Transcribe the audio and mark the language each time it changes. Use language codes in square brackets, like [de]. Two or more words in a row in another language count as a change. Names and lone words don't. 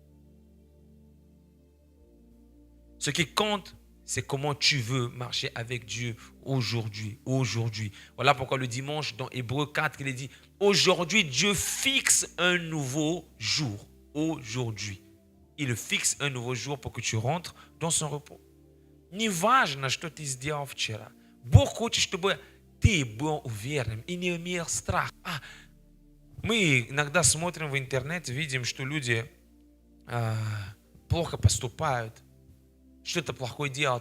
[fr] Ce qui compte, c'est comment tu veux marcher avec Dieu aujourd'hui. Voilà pourquoi le dimanche, dans Hébreux 4, il est dit, aujourd'hui, Dieu fixe un nouveau jour. Aujourd'hui. Il fixe un nouveau jour pour que tu rentres dans son repos. [ru] Не важно, что ты сделал вчера. Бог хочет, чтобы ты был уверенным и не имел страха. Мы иногда смотрим в интернет, видим, что люди плохо поступают, что-то плохое делают.